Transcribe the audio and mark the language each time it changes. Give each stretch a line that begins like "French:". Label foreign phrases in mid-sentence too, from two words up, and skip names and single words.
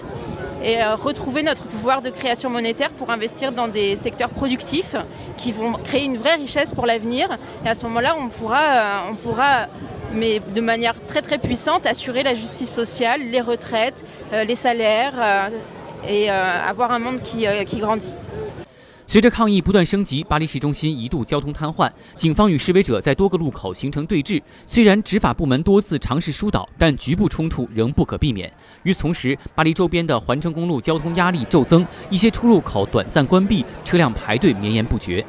French: Et retrouver notre pouvoir de création monétaire pour investir dans des secteurs productifs qui vont créer une vraie richesse pour l'avenir. Et à ce moment-là, on pourra, mais de manière très très puissante, assurer la justice sociale, les retraites, les salaires et avoir un monde qui grandit.
Chinese: 随着抗议不断升级，巴黎市中心一度交通瘫痪，警方与示威者在多个路口形成对峙。虽然执法部门多次尝试疏导，但局部冲突仍不可避免。与此同时，巴黎周边的环城公路交通压力骤增，一些出入口短暂关闭，车辆排队绵延不绝。